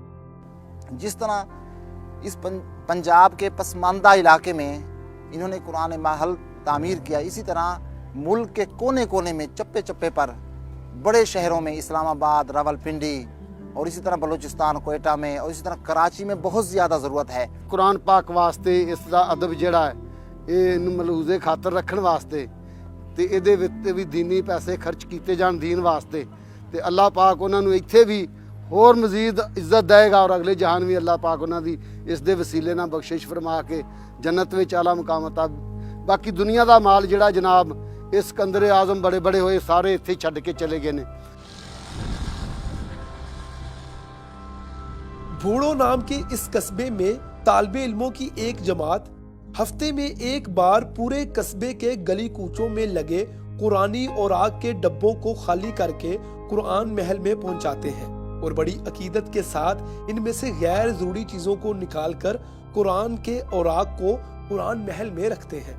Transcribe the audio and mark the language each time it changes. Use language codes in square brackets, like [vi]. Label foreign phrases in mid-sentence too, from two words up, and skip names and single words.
[ur] جس طرح اس پنجاب کے پسماندہ علاقے میں انہوں نے قرآن محل تعمیر کیا، اسی طرح ملک کے کونے کونے میں چپے چپے پر بڑے شہروں میں اسلام آباد، راولپنڈی اور اسی طرح بلوچستان، کوئٹہ میں اور اسی طرح کراچی میں بہت زیادہ ضرورت ہے۔ [pa] قرآن پاک واسطے اس دا ادب جڑا ہے یہ ملحوظے خاطر رکھن واسطے تے ਇਹਦੇ ਵਿੱਚ ਵੀ دینی پیسے خرچ کیتے جان دین واسطے تے اللہ پاک انہاں نوں ਇੱਥੇ بھی اور مزید عزت دے گا اور اگلے جہان بھی اللہ پاک انہاں دی اس دے وسیلے نال بخشش فرما کے جنت وچ اعلیٰ مقام عطا ਬਾਕੀ ਦੁਨੀਆ ਦਾ ਮਾਲ ਜਿਹੜਾ ਜਨਾਬ ਇਹ ਸਿਕੰਦਰ ਆਜ਼ਮ ਬੜੇ ਬੜੇ ਹੋਏ ਸਾਰੇ ਇੱਥੇ ਛੱਡ ਕੇ ਚਲੇ ਗਏ ਨੇ। [ur] بوڑھو نام کے اس قصبے میں طالبِ علموں کی ایک جماعت ہفتے میں ایک بار پورے قصبے کے گلی کوچوں میں لگے قرآنی اور آگ کے ڈبوں کو خالی کر کے قرآن محل میں پہنچاتے ہیں اور بڑی عقیدت کے ساتھ ان میں سے غیر ضروری چیزوں کو نکال کر قرآن کے اوراق کو قرآن محل میں رکھتے ہیں.